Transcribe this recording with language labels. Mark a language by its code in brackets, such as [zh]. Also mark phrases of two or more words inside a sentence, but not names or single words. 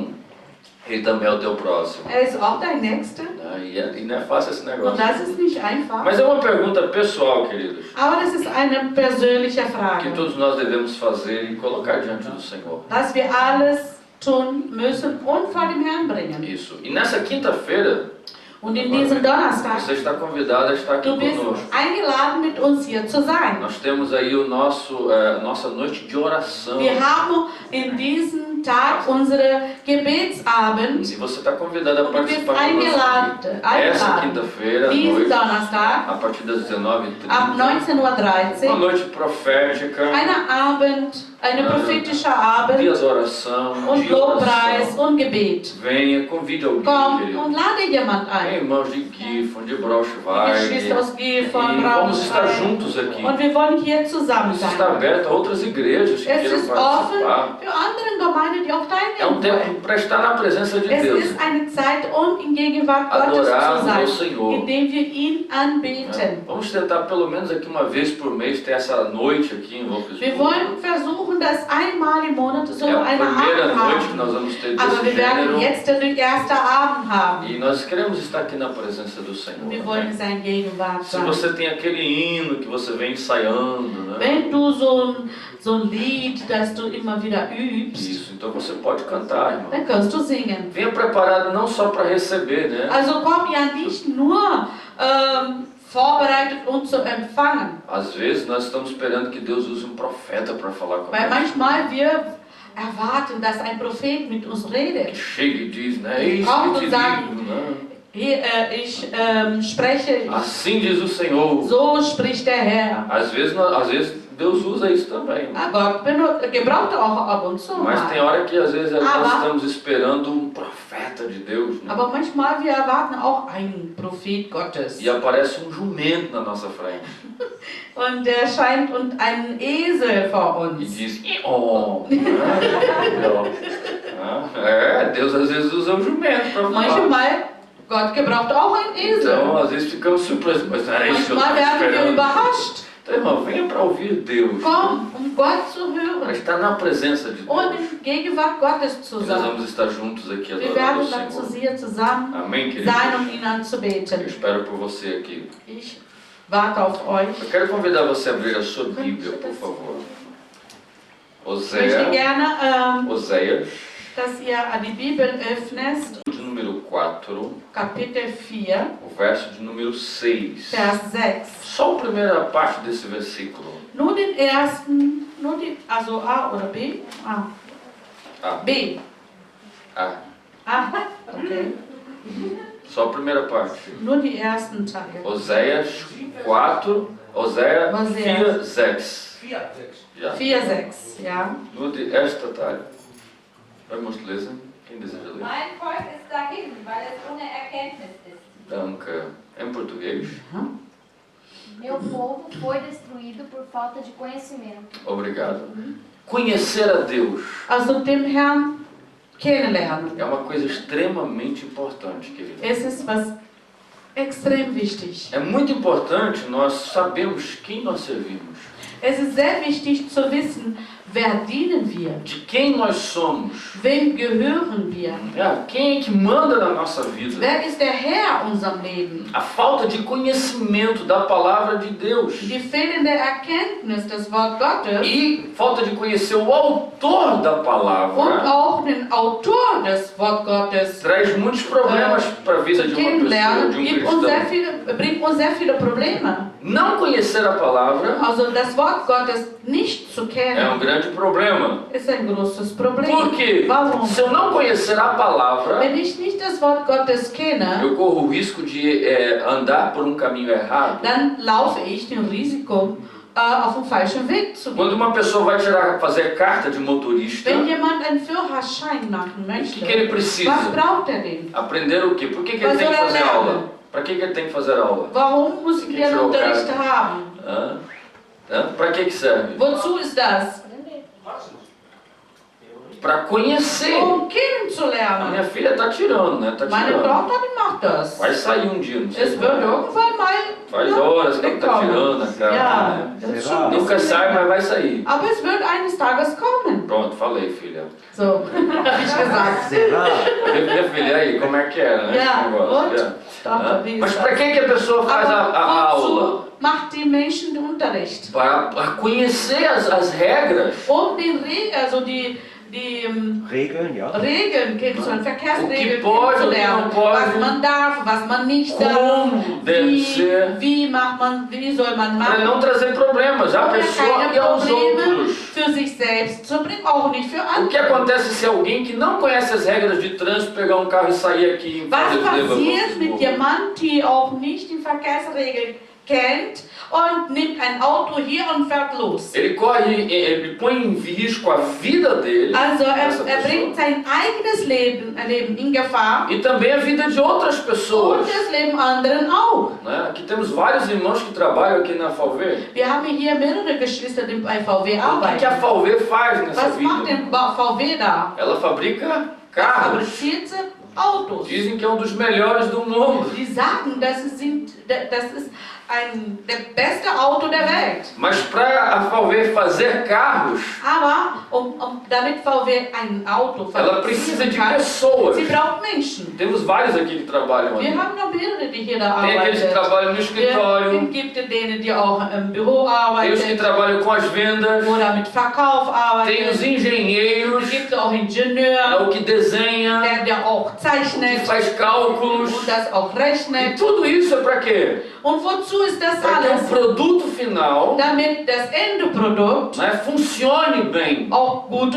[pt] Ele também é o teu próximo. [de] er ist auch dein Nächster. [pt] Né? E não é fácil esse [de] Und [pt] negócio. [de] das ist nicht einfach. [pt] Mas é uma pergunta pessoal, queridos, [de] Aber das ist eine persönliche [pt] que [de] Frage, [pt] todos nós devemos fazer e colocar diante do Senhor. [de] dass wir alles tun müssen und vor dem Herrn bringen. [pt] Isso. E nessa quinta-feira, [de] Und in diesem Donnerstag, [pt] você está convidado a estar aqui [de] du bist [pt] conosco. [de] eingeladen, mit uns hier zu sein. [pt] Nós temos aí o nossa noite de oração. [de] Wir haben in diesem Tag unsere Gebetsabend. [pt] E você está convidado a [de] Und du bist [pt] participar conosco. Essa [de] eingeladen, [pt] quinta-feira, à [de] diesen [pt] noite, [de] Donnerstag, [pt] a partir das 19h30. [de] ab 19:13 [pt] Uma [de] Uhr, [pt] noite profética, [de] eine prophetische [pt] de [de] Abend [pt] adoração, [de] und [pt] de [de] Lobpreis [pt] oração. [de] und Gebet. [pt] Venha, convide alguém, [de] Komm [pt] querido. [de] und lade jemand ein. [pt] Irmãos de Gifon, de [de] Die [pt] Braunschweig. [de] Geschwister aus Gifhorn, [pt] E vamos estar [de] Braunschweig. [pt] juntos aqui. [de] Und wir wollen hier zusammen [pt] Isso está [de] sein. [pt] aberto a outras igrejas que [de] Es [pt] queiram [de] ist offen [pt] participar. [de] für andere Gemeinden, die auch [pt] É um [de] teilnehmen [pt] tempo [de] wollen. [pt] para estar na presença de [de] Es [pt] Deus. [de] ist eine Zeit, um in Gegenwart Gottes [pt] Adorar [de] zu [pt] o [de] sein, [pt] Senhor. [de] indem wir ihn anbeten. [pt] Vamos tentar pelo menos aqui uma vez por mês ter essa noite aqui em [de] Wir [pt] Wolfsburg. [de] wollen versuchen, dass einmal im Monat so [pt] É a [de] eine [pt] primeira [de] Abend [pt] noite que [de] haben. [pt] nós vamos ter [de] Aber [pt] desse [de] wir werden [pt] gênero. [de] jetzt den ersten Abend haben. [pt] E nós queremos estar aqui na presença do Senhor. [de] Wir [pt] né? [de] wollen in seiner Gegenwart [pt] Se [de] sein. [pt] você tem aquele hino que você vem ensaiando, né? [de] Wenn du so ein Lied, das du immer wieder übst, [pt] Isso, então você pode cantar, irmão. [de] dann kannst du singen. [pt] Venha preparado não só para receber, né? [de] Also komm ja nicht nur vorbereitet, um zu empfangen. [pt] Às vezes nós estamos esperando que Deus use um profeta para falar [de] Weil [pt] conosco. [de] manchmal wir erwarten, dass ein Prophet mit uns [pt] Que [de] redet. [pt] chega e diz, né? É isso Como que te [de] sagen, [pt] digo, né? [de] Hier, ich spreche, [pt] Assim diz o Senhor. [de] so spricht der Herr. [pt] Às vezes Deus usa isso também. [de] Gott gebraucht auch ab und zu [pt] Mas tem [de] mal. [pt] hora que às vezes nós Ah, estamos esperando um profeta de Deus, né? [de] Aber manchmal wir erwarten auch einen Prophet Gottes. [pt] E aparece um jumento na nossa frente [de] Und der scheint und ein Esel vor [pt] e [de] uns. [pt] diz: "Oh". Deus às vezes usa um jumento para falar. [de] Manchmal, Gott gebraucht auch einen Esel. [pt] Então às vezes ficamos surpresos, mas não era isso que eu [de] Manchmal [pt] estava [de] werden wir [pt] esperando. [de] überrascht. [pt] Então, irmão, venha para ouvir Deus. [de] Komm, Gott zu [pt] Para [de] hören [pt] estar na presença de [de] und [pt] Deus. [de] in Gegenwart Gottes zu [pt] E nós [de] sein. [pt] vamos estar juntos aqui [de] Wir [pt] adorando o [de] werden dann zu [pt] Senhor. [de] sie zusammen [pt] Amém, queridos? [de] sein, um ihn [pt] Eu [de] anzubeten. [pt] espero por você aqui. [de] Ich warte auf euch. [pt] Eu quero convidar você a abrir a sua Bíblia, por favor. [de] Ich möchte gerne, [pt] Oséias, [de] dass ihr die Bibel öffnet, [pt] de número 4, [de] Kapitel 4, [pt] o verso de número 6. [de] Vers 6. [pt] Só a primeira parte desse versículo. [de] Nur den ersten, also A oder B? A. A. B. A. A, okay. [pt] Só a primeira parte. [de] Nur die ersten Teile. [pt] Oséias 4, Oséias 4, 6. Já. [de] 4, 6, ja. Nur die erste Teil. [pt] Vamos lesen. Quem deseja ler? [de] Mein Volk ist dahin, weil es ohne Erkenntnis ist. Danke. [pt] Em português. Meu povo foi destruído por falta de conhecimento. Obrigado. Conhecer a Deus [de] Also dem Herrn kennenlernen. [pt] é uma coisa extremamente importante, querido. [de] Es ist was extrem wichtig. [pt] É muito importante nós sabermos quem nós servimos, [de] Es ist sehr wichtig zu wissen, wer dienen wir? [pt] de quem nós somos, [de] Wem gehören wir? [pt] quem é que manda na nossa vida. [de] Wer ist der Herr in unserem Leben? [pt] A falta de conhecimento da palavra de Deus [de] Die fehlende Erkenntnis des Wort Gottes [pt] e falta de conhecer o autor da [de] und [pt] palavra [de] auch den Autor des Wort Gottes [pt] traz muitos problemas para a vida de uma pessoa, [de] kennenlernen, [pt] de um cristão. [de] bringt uns sehr viele Probleme. [pt] Não conhecer a palavra [de] Also das Wort Gottes nicht zu [pt] é [de] kennen, [pt] grande problema. [de] ist ein großes Problem. [pt] Por quê? [de] Warum? [pt] Se eu não conhecer a palavra, [de] Wenn ich nicht das Wort Gottes kenne, [pt] eu corro o risco de andar por um caminho errado. [de] dann laufe ich den Risiko, auf den falschen Weg zu [pt] Quando [de] gehen. [pt] uma pessoa vai fazer carta de motorista, [de] Wenn [pt] o [de] jemand einen Führerschein machen möchte, [pt] que ele precisa? [de] was braucht er denn? [pt] Aprender o quê? Por que ele Mas tem que eu fazer lembro. aula? Para que ele tem que fazer aula? [de] Warum müssen wir einen Unterricht haben? [pt] Para que serve? [de] Wozu ist das? [pt] Para conhecer. [de] Um [pt] A [de] kennenzulernen. [pt] minha filha está tirando, né? Tá [de] Meine [pt] tirando. [de] Tochter, die macht das. [pt] Vai sair um dia, não sei. [de] Es wird irgendwann mal [pt] Faz horas que ela está tirando a carta. [de] Ja, [pt] Né? [de] das ist schon ein [pt] Nunca [de] bisschen [pt] sai, [de] länger. [pt] mas vai sair. [de] Aber es wird eines Tages kommen. [pt] Pronto, falei, filha. [de] So, habe ich gesagt. [pt] Será? Minha filha, aí, como é que era, né? [de] Ja, [pt] esse negócio? [de] und? Ja. Tochter, wie [pt] Mas [de] ist [pt] para [de] das? [pt] que a pessoa faz a aula? [de] wozu macht die Menschen den Unterricht? [pt] Para conhecer as regras. [de] Um also die Regeln, ja. Regeln kennenzulernen, Verkehrsregeln [pt] O que pode, [de] kennenzulernen, [pt] o que não pode. [de] was man darf, was man nicht darf, [pt] Como deve ser. [de] wie soll man [pt] Para [de] machen, [pt] não trazer problemas à [de] um [pt] pessoa [de] keine [pt] e aos [de] Probleme [pt] outros. [de] für sich selbst zu bringen, auch nicht für [pt] O que [de] andere. [pt] acontece se alguém que não conhece as regras de trânsito pegar um carro e sair aqui em [de] Was [pt] Leverkusen? [de] passiert mit jemandem, der auch nicht die Verkehrsregeln kennt und nimmt ein Auto hier und fährt los? [pt] Ele ele põe em risco a vida dele [de] Also [pt] essa [de] er bringt [pt] pessoa, [de] sein eigenes Leben in Gefahr [pt] e também a vida de outras [de] und [pt] pessoas. [de] das Leben anderen auch. [pt] Né? Aqui temos vários irmãos que trabalham aqui na FAUV. [de] Wir haben hier mehrere Geschwister, die bei VW [pt] O que a [de] arbeiten. [pt] FAUV faz nessa [de] Was macht [pt] vida? [de] denn VW da? [pt] Ela fabrica carros. [de] Fabriziert sie Autos. [pt] Dizem que é um dos melhores do mundo. [de] Die sagen, das ist der beste Auto der Welt. [pt] Mas para a VW fazer carros, [de] Aber damit VW ein Auto [pt] ela precisa [de] fabrizieren [pt] de [de] kann, [pt] pessoas. [de] sie braucht Menschen. [pt] Temos vários aqui que trabalham ali. [de] Wir haben noch mehrere, die hier da [pt] Tem aqueles que [de] arbeiten. [pt] trabalham no escritório, [de] Es gibt denen, die auch im Büro [pt] tem os que [de] arbeiten [pt] trabalham com as vendas, [de] oder mit Verkauf [pt] tem os [de] arbeiten. [pt] engenheiros, [de] Es gibt auch [pt] é [de] Ingenieur, [pt] o que desenha, [de] der auch [pt] o que [de] zeichnet [pt] faz cálculos. [de] und das auch [pt] E [de] rechnet. [pt] tudo isso é para quê? quê? [de] Und wozu ist das [pt] Para que o [de] alles? [pt] produto final, [de] Damit das Endeprodukt [pt] né, funcione bem, [de] auch gut